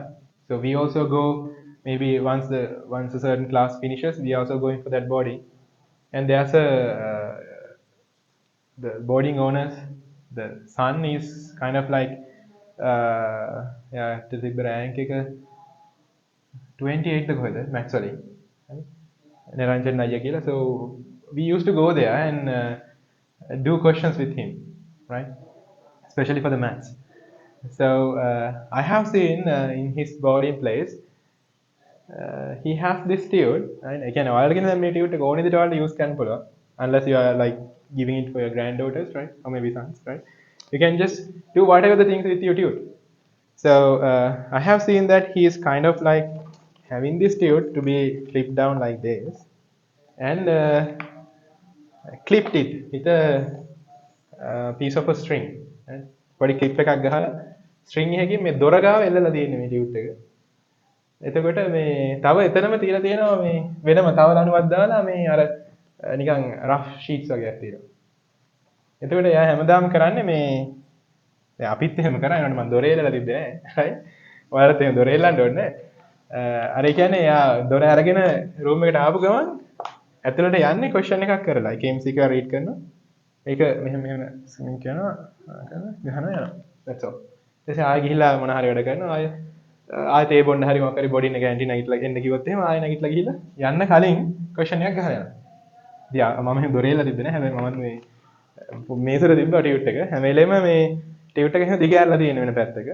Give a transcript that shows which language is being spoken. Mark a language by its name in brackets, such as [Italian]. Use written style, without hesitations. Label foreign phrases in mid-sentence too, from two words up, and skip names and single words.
[English] So we also go maybe once a certain class finishes, we are also going for that boarding. And there's a the boarding owners, the son is kind of like yeah, to the rank 28 [Sinhala] කොහෙද max වලින් නිරංජන් අයියා කියලා. [English] So we used to go there and do questions with him, right, especially for the maths. So I have seen in his boarding place he has this tube, right? Again, [Sinhala] ඔයාලගෙන දැන් මේ tube එක ඕන විදිහට ඔයාලට use කරන්න පුළුවන්, [English] unless you are like giving it for your granddaughters, right, or maybe sons, right? You can just do whatever the things with your tube. So I have seen that he is kind of like having this tube to be clipped down like this and clipped it with a piece of a string. Right? [Sinhala] පොඩි clip එකක් ගහලා string එකකින් මේ දොර ගාව එල්ලලා තියෙන්නේ මේ tube එක. එතකොට මේ තව එතනම තියලා තියෙනවා මේ වෙනම තව ලණුවක් දාලා මේ අර නිකන් rough sheets වගේක් තියෙනවා. එතකොට එයා හැමදාම කරන්නේ මේ දැන් අපිත් එහෙම කරා ඒනට මම දොරේ එල්ලලා තිබ්බේ නෑ right. ඔයාලත් එහෙම දොරේ එල්ලන්න ඕනේ නෑ. අර ඒ කියන්නේ එයා දොර අරගෙන රූම් එකට ආපු ගමන් ඇතුළට යන්නේ ක්වෙස්චන් එකක් කරලා ඒක MCQ එක රීඩ් කරනවා. ඒක මෙහෙම ස්මින් කරනවා ගහනවා යනවා. [English] that's all. [Sinhala] ඊට ආයෙ ගිහිල්ලා මොන හරි වැඩ කරනවා ආයෙ තේ බොන්න හරි මොකක් හරි බොඩි එක ඇන්ටි නැගිටලා එන්න කිව්වොත් එහෙම ආයෙ නැගිටලා ගිහිල්ලා යන්න කලින් ක්වෙස්චන් එකක් ගහලා යනවා. ඉතින් මම එහෙම දොරේ එල්ලලා තිබ්බේ නෑ. හැබැයි මමත් මේ මේසෙට තිබ්බා ටියුට් එක. හැම වෙලේම මේ ටියුට් එක එහෙම දිග ඇරලා තියෙන වෙන පැත්තක.